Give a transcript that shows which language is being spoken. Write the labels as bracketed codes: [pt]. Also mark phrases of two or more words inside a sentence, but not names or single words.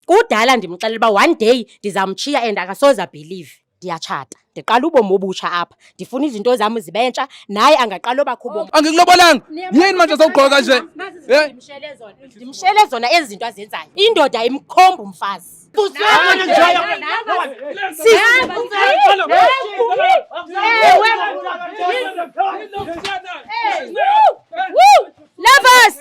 [xh] Kudala ndimxelela uba [en] one day [xh] ndizamtshiya and akasoze believe. Ndiyatshata, ndiqala ubomi obutsha apha, ndifuna izinto zam zibentsha, naye angaqala obakho ubomi. [zu] Angikulobolanga. Yini manje sawugqoka nje? [xh] Ndimshele zona ezi zinto azenzayo. Indoda imkhomba umfazi. [en] Lovers!